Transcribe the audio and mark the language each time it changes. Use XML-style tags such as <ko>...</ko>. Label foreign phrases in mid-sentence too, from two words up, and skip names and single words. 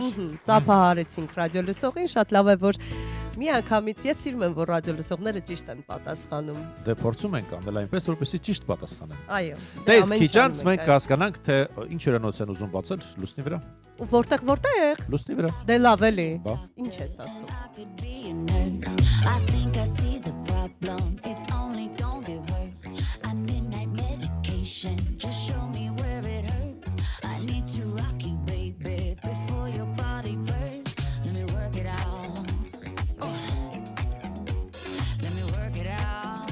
<hy>Ծափահարեցինք ռադիոլսողին, շատ լավ է, որ մի անգամից ես սիրում եմ, որ ռադիոլսողները ճիշտ են պատասխանում։ Դե փորձում ենք անել այնպես, որպեսզի ճիշտ պատասխանեն։ Այո։ Դե իսկ քիչ անց մենք կհասկանանք, թե ինչ հյուրանոց են ուզում բացել լուսնի վրա։ Որտեղ։ Լուսնի վրա։ Դե լավ էլի։ Բա։ Ինչ ես ասում։</hy> <en>I think I see the problem. It's only gonna get worse. I need night medication. Just show me where it hurts. I need to rock you, baby, before your body bursts. Let me work it out. Let me work it out.</en>